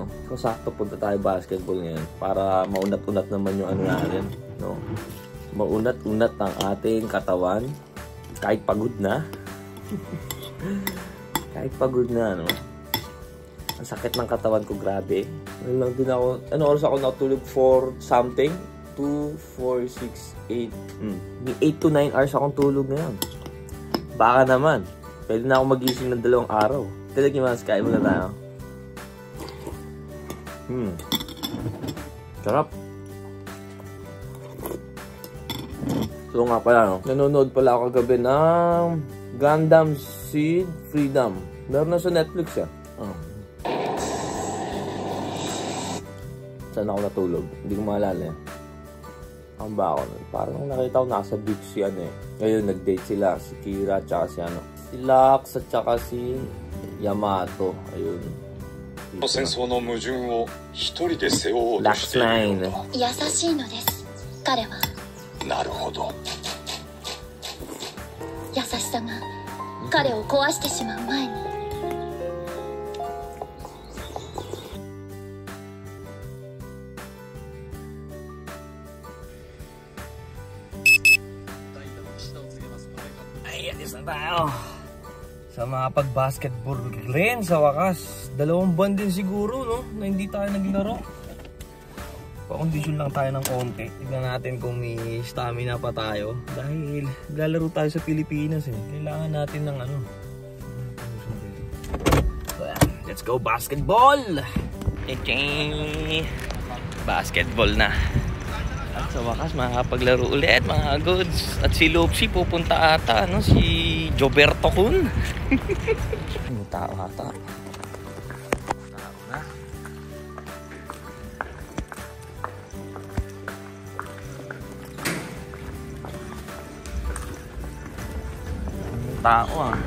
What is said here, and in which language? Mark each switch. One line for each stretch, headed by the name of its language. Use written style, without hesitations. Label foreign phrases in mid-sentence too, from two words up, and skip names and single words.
Filipino: So, sakto punta tayo basketball ngayon para maunat-unat naman yung ano natin, no? Maunat-unat ang ating katawan kahit pagod na. Kahit pagod na, no? Ang sakit ng katawan ko, grabe. Lang din ako, ano oras ako natulog
English: for something?
Filipino: 2, 4, 6, 8. May 8 to 9 hours akong tulog ngayon. Baka naman. Pwede na ako magising ng 2 araw. Talagang mas kain muna tayo. Sarap. So nga pala, no? Nanonood pala ako kagabi ng Gundam Seed Freedom. Meron na sa Netflix, Saan ako natulog? Hindi ko maalala eh. Ang ba ako nun? Parang nakita ko nasa beach si ano eh. Ngayon nag-date sila. Si Kira at saka si ano. Si Lux at saka si Yamato. Ayun. Lux 9.
Japanese: 優しいのです。彼は。なるほど。優しさが彼を壊してしまう前に。
Filipino: Ayan, na tayo sa mga pag-basketball rin sa wakas. 2 buwan din siguro, no? Na hindi tayo naglaro. Pa-condition lang tayo ng konti. Tignan natin kung may stamina pa tayo. Dahil lalaro tayo sa Pilipinas eh. Kailangan natin ng ano.
English: Let's go basketball!
Filipino: Basketball na. At sa wakas makakapaglaro ulit mga goods. At si Lopsy pupunta ata, no? Si Joberto Kun. May tao ata. Tao na. Tao